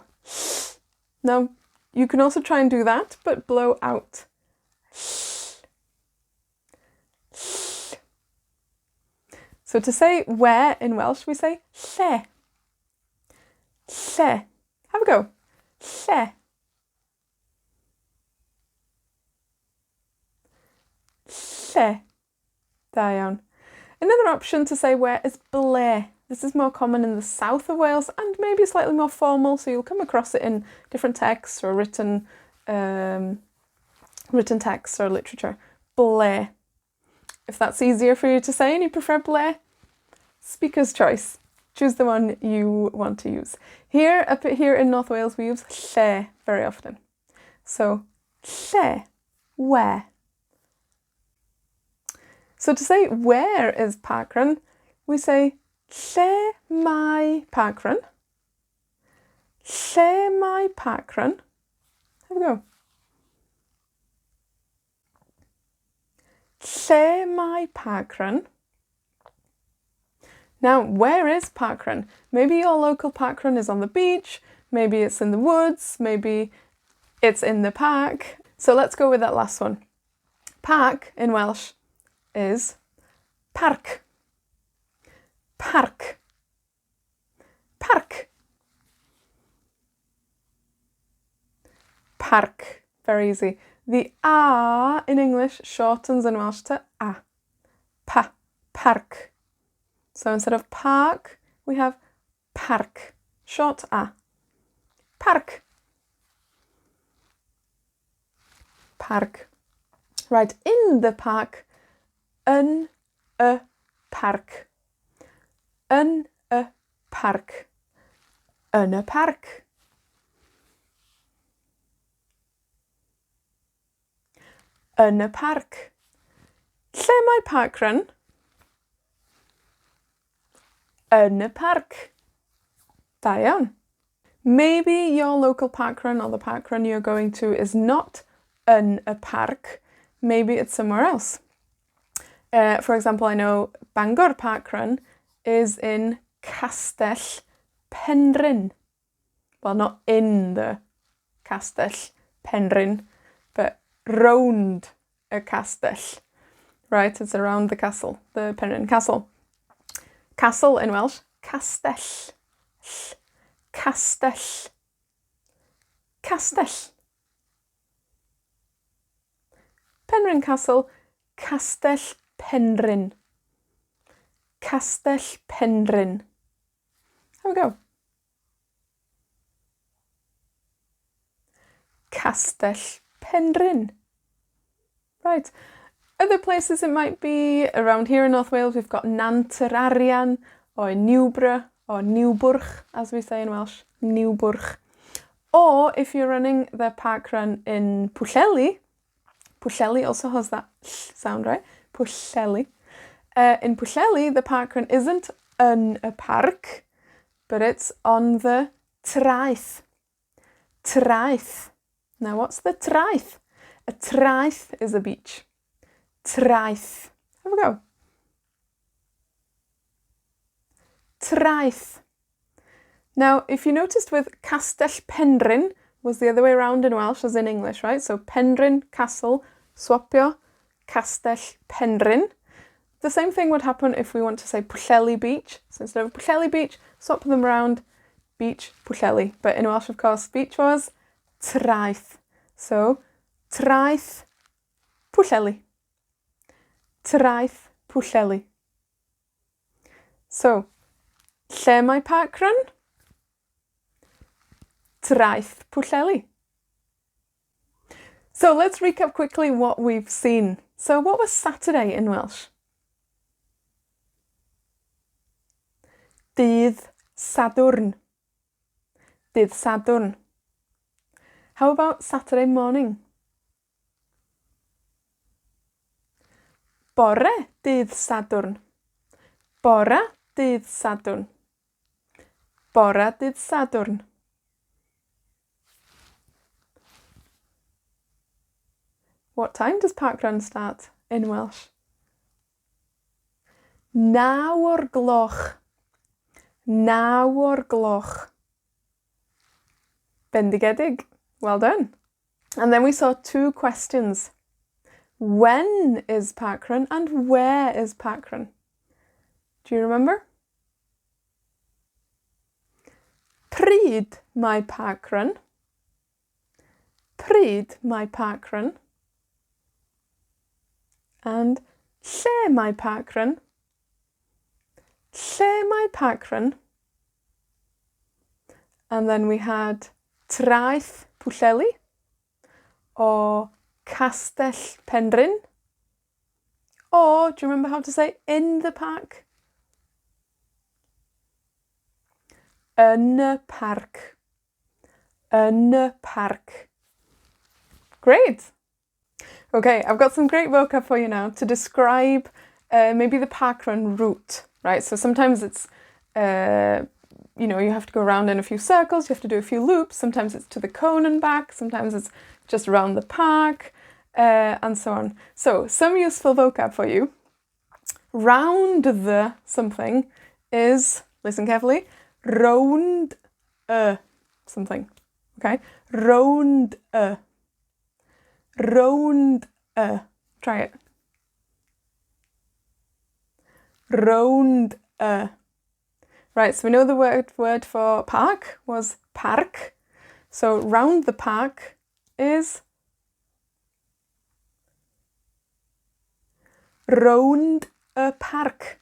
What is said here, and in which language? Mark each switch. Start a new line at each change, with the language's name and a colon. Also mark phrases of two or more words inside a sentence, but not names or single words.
English: Now, you can also try and do that, but blow out. So to say where in Welsh, we say lle.
Welsh: Lle.
English: Have a go.
Welsh: Lle. Lle. Da iawn.
English: Another option to say where is ble. This is more common in the south of Wales and maybe slightly more formal, so you'll come across it in different texts or written texts or literature.
Welsh: Ble.
English: If that's easier for you to say and you prefer ble, speaker's choice. Choose the one you want to use. Up here in North Wales, we use lle very often. So, lle, where. So to say where is Parkrun, we say
Welsh: lle mae Parkrun. Lle mae Parkrun.
English: Have a go.
Welsh: Lle mae Parkrun.
English: Now, where is Parkrun? Maybe your local Parkrun is on the beach, maybe it's in the woods, maybe it's in the park. So let's go with that last one. Parc in Welsh is parc.
Welsh: Parc. Parc. Parc.
English: Very easy. The A in English shortens in Welsh to A.
Welsh: Pa. Parc.
English: So instead of park, we have parc. Short A.
Welsh: Parc. Parc.
English: Right, in the park.
Welsh: Yn y parc. Yn y parc. Yn y parc. Yn y parc. Lle mae Parkrun? Yn y parc. Da iawn.
English: Maybe your local parkrun or the parkrun you're going to is not
Welsh: yn y parc.
English: Maybe it's somewhere else. For example, I know Bangor Parkrun is in Castell Penrhyn. Well, not in the castell Penrhyn, but
Welsh: rownd a castell.
English: Right, it's around the castle, the Penrhyn Castle. Castle in Welsh, castell.
Welsh: Castell. Castell.
English: Penrhyn Castle, Castell Penrhyn.
Welsh: Castell Penrhyn.
English: Have a go.
Welsh: Castell Penrhyn.
English: Right. Other places it might be, around here in North Wales, we've got Nant yr Arian, or Newborough, or Niwbwrch, as we say in Welsh, Newbwrch. Or if you're running the parkrun in Pwllheli, Pwllheli also has that sound, right? Pwllheli. In Pwllheli, the parkrun isn't in a parc, but it's on the traeth.
Welsh: Traeth.
English: Now, what's the traeth? A traeth is a beach. Traeth. Have a go.
Welsh: Traeth.
English: Now, if you noticed with Castell Penrhyn was the other way around in Welsh as in English, right? So Penrhyn, castle, swapio, Castell Penrhyn. The same thing would happen if we want to say Pwllheli Beach. So instead of Pwllheli Beach, swap them around, beach, Pwllheli. But in Welsh, of course, beach was traeth. So,
Welsh: traeth Pwllheli. Traeth Pwllheli. So, lle mae parkrun? Traeth Pwllheli.
English: So let's recap quickly what we've seen. So what was Saturday in Welsh?
Welsh: Dydd Sadwrn. Dydd Sadwrn.
English: How about Saturday morning?
Welsh: Bore dydd Sadwrn. Bore dydd Sadwrn. Bore dydd Sadwrn.
English: What time does parkrun start in Welsh?
Welsh: 9 o'r gloch. 9 o'r gloch. Bendigedig.
English: Well done. And then we saw 2 questions. When is parkrun and where is parkrun? Do you remember?
Welsh: Pryd mae parkrun. Pryd mae parkrun. And lle mae parkrun. Lle mae parkrun.
English: And then we had
Welsh: traeth Pwllheli,
English: or Castell Penrhyn, or do you remember how to say in the park?
Welsh: Yn y parc. Yn y parc.
English: Great. Okay, I've got some great vocab for you now to describe maybe the parkrun route, right? So sometimes it's, you have to go around in a few circles, you have to do a few loops. Sometimes it's to the cone and back, sometimes it's just around the park, and so on. So, some useful vocab for you. Round the something is, listen carefully, rownd something, okay?
Welsh: Rownd Rownd
English: Try it. Rownd Right, so we know the word for park was parc. So round the park is
Welsh: rownd y parc.